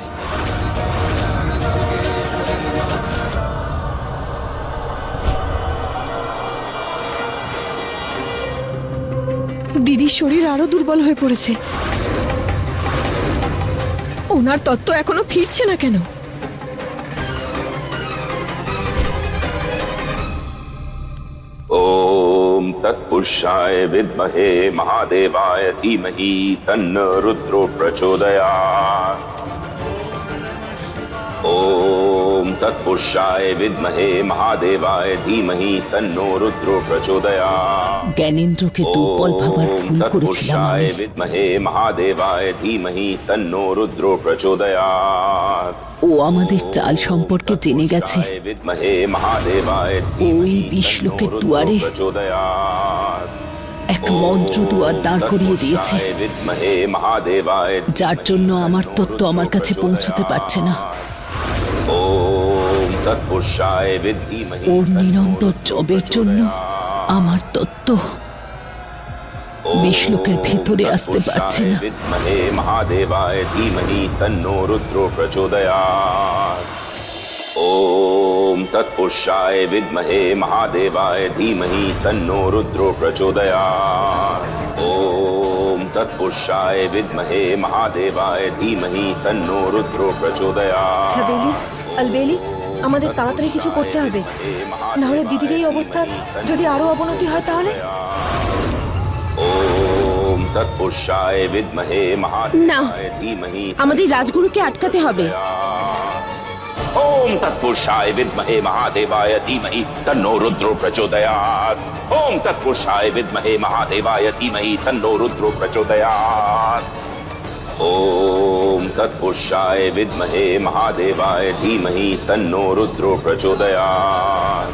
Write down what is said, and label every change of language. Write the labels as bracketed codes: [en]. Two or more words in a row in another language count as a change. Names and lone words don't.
[bn] দিদির শরীর আরো দুর্বল হয়ে পড়েছে। ওনার তত্ত্ব এখনো ফিরছে না কেন? [sa] ओम तत्पुरुषाय विद्महे महादेवाय धीमहि तन्नो रुद्रो प्रचोदयात्। ओम तत्पुरुषाय विद्महे महादेवाय धीमहि तन्नो रुद्रो प्रचोदयात्। [bn] জ্ঞানেন্দ্রকে দুর্বল ভাবার ভুল করেছিলাম আমি। [sa] विद्महे महादेवाय धीमहि तन्नो रुद्रो प्रचोदयात्। [bn] ও আমাদের চাল সম্পর্কে জেনে গেছে। ওই 20 লোকের দুয়ারে এক মন্ত্র দুয়ার দাঁড় করিয়ে দিয়েছে, যার জন্য আমার তত্ত্ব আমার কাছে পৌঁছতে পারছে না। ওর নিরন্তর জবের জন্য আমার তত্ত্ব 20 লোকের ভেতরে আসতে পারছে না। [sa] महादेवाय धीमहि तन्नो रुद्रो प्रचोदयात्। ओम तत्पुरुषाय विद्महे महादेवाय धीमहि तन्नो रुद्रो प्रचोदयात्। ओम तत्पुरुषाय विद्महे महादेवाय धीमहि तन्नो रुद्रो प्रचोदयात्। [bn] ছাবেলি, আলবেলি, আমাদের তাড়াতাড়ি কিছু করতে হবে, না হলে দিদির এই অবস্থার যদি আরো অবনতি হয় তাহলে। [sa] ओम तत्पुरुषाय विद्महे महादेवाय धीमहि [bn] আমাদের রাজগুরুকে আটকাতে হবে। [sa] ओम तत्पुरुषाय विद्महे महादेवाय धीमहि तन्नो रुद्रो प्रचोदयात्। ओम तत्पुरुषाय विद्महे महादेवाय धीमहि तन्नो रुद्रो प्रचोदयात्। ओम तत्पुरुषाय विद्महे महादेवाय धीमहि तन्नो रुद्रो प्रचोदयात्।